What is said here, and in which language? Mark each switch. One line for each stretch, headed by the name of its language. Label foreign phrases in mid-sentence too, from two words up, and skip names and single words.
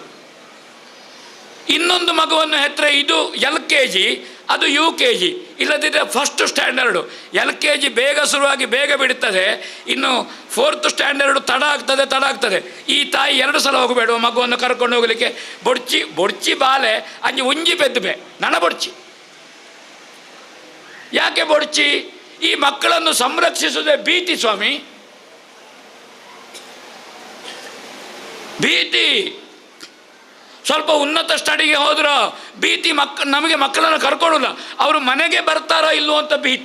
Kannada: ಇನ್ನೊಂದು ಮಗುವನ್ನು ಹೆತ್ತರೆ ಇದು LKG, ಅದು UKG, ಇಲ್ಲದಿದ್ದರೆ
English: first standard.
Kannada: LKG ಬೇಗ ಶುರುವಾಗಿ ಬೇಗ ಬಿಡುತ್ತದೆ, ಇನ್ನು 4th ಸ್ಟ್ಯಾಂಡರ್ಡು ತಡ ಆಗ್ತದೆ. ಈ ತಾಯಿ 2 ಸಲ ಹೋಗಬೇಡುವ ಮಗುವನ್ನು ಕರ್ಕೊಂಡು ಹೋಗಲಿಕ್ಕೆ.
Tulu: ಬೊಡ್ಚಿ ಬಾಲೆ ಅಂಜಿ ಉಂಜಿ ಬೆದ್ದಬೆ ನನ ಬೊಡ್ಚಿ.
Kannada: ಯಾಕೆ ಬೊಡ್ಚಿ? ಈ ಮಕ್ಕಳನ್ನು ಸಂರಕ್ಷಿಸುವುದೇ ಭೀತಿ ಸ್ವಾಮಿ, ಭೀತಿ. ಸ್ವಲ್ಪ ಉನ್ನತ ಸ್ಟಡಿಗೆ ಹೋದ್ರೆ ಭೀತಿ. ನಮಗೆ ಮಕ್ಕಳನ್ನು ಕರ್ಕೊಳ್ಳಲ್ಲ, ಅವರು ಮನೆಗೆ ಬರ್ತಾರೋ ಇಲ್ಲವೋ ಅಂತ ಭೀತಿ.